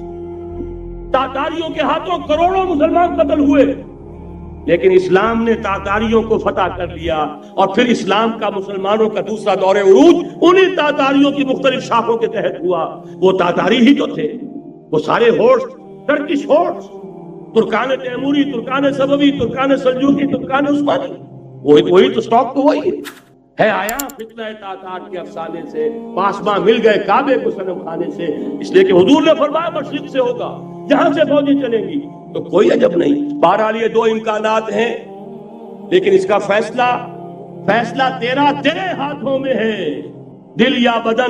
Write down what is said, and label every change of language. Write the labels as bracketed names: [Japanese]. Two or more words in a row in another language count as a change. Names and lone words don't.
[Urdu] تاتاریوں کے ہاتھوں کروڑوں مسلمان قتل ہوئے، لیکن اسلام نے تاتاریوں کو فتح کر لیا. اور پھر اسلام کا مسلمانوں کا دوسرا دور عروج انہی تاتاریوں کی مختلف شاخوں کے تحت ہوا. وہ تاتاری ہی تو تھے، وہ سارے ہورس، [English] Turkish horse, [Urdu] ترکان تیموری، ترکان سبوی، ترکان سلجوقی، ترکان عثمانی، وہی تو سٹاک تو وہی ہے. آیا فتنہ تاتار کے افسانے سے، پاسباں مل گئے کعبے کو صنم خانے سے. اس لیے کہ حضور نے فرمایا مشرق سے ہوگا، جہاں سے فوجیں چلیں گی. تو کوئی عجب نہیں. بہرحال یہ 2 امکانات ہیں، لیکن اس کا فیصلہ تیرے ہاتھوں میں ہے، دل یا بدن.